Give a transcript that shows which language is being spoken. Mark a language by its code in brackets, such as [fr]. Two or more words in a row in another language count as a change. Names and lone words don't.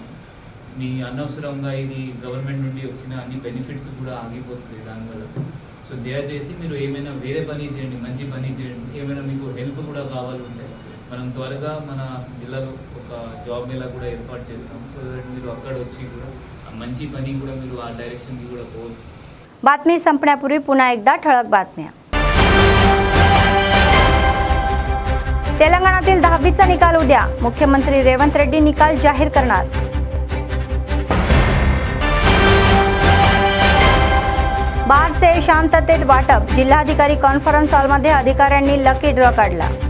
[te] మీ అనవసరంగా ఇది గవర్నమెంట్ నుండి వచ్చిన అన్ని బెనిఫిట్స్ కూడా ఆగిపోతుంది దానివల్ల. సో దయచేసి మీరు ఏమైనా వేరే పని చేయండి, మంచి పని చేయండి. ఏమైనా మీకు హెల్ప్ కూడా కావాలంటే మనం త్వరగా మన జిల్లాలో ఒక జాబ్ మేళా కూడా ఏర్పాటు చేస్తాం. [en] so that [te] మీరు అక్కడ వచ్చి కూడా మంచి पणी కూడా మీరు ఆ డైరెక్షన్కి కూడా పోవచ్చు. [mr] बातमी संपण्यापूर्वी पुन्हा एकदा ठळक बातम्या. तेलंगणातील 10वीचा निकाल उद्या, मुख्यमंत्री रेवंत रेड्डी निकाल जाहीर करणार. बारचे शांततेत वाटप, जिल्हाधिकारी कॉन्फरन्स हॉलमध्ये अधिकाऱ्यांनी लकी ड्रॉ काढला.